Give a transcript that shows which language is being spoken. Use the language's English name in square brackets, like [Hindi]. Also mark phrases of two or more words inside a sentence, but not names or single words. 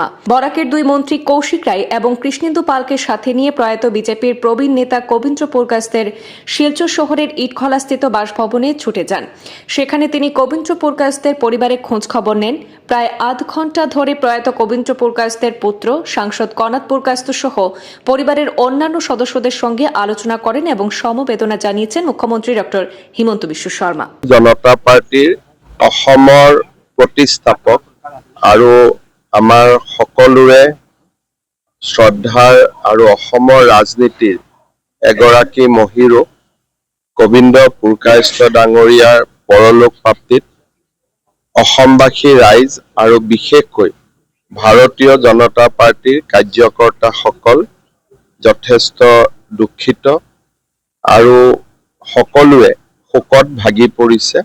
[Bangla] বরাকের দুই মন্ত্রী কৌশিক রায় এবং কৃষ্ণেন্দু পালকে সাথে নিয়ে প্রয়াত বিজেপির প্রবীণ নেতা কবীন্দ্র পুরকায়স্থের শিলচর শহরের ইটখলাস্থিত বাসভবনে ছুটে যান। সেখানে তিনি কবীন্দ্র পুরকায়স্থের পরিবারের খোঁজ খবর নেন। প্রায় আধ ঘন্টা ধরে প্রয়াত কবীন্দ্র পুরকায়স্থের পুত্র সাংসদ কনাথ পুরকায়স্থ সহ পরিবারের অন্যান্য সদস্যদের সঙ্গে আলোচনা করেন এবং সমবেদনা জানিয়েছেন মুখ্যমন্ত্রী ডক্টর হিমন্ত বিশ্ব শর্মা। [Assamese] জনতা পাৰ্টিৰ অসমৰ প্ৰতিষ্ঠাপক আৰু আমাৰ সকলোৰে শ্ৰদ্ধাৰ আৰু অসমৰ ৰাজনীতিৰ এগৰাকী মহিৰো কবীন্দ্ৰ পুৰকায়স্থ ডাঙৰীয়াৰ পৰলোক প্ৰাপ্তিত অসমবাসী ৰাইজ আৰু বিশেষকৈ ভাৰতীয় জনতা পাৰ্টিৰ কাৰ্যকৰ্তাসকল যথেষ্ট দুখিত আৰু সকলোৱে শোকত ভাগি পৰিছে।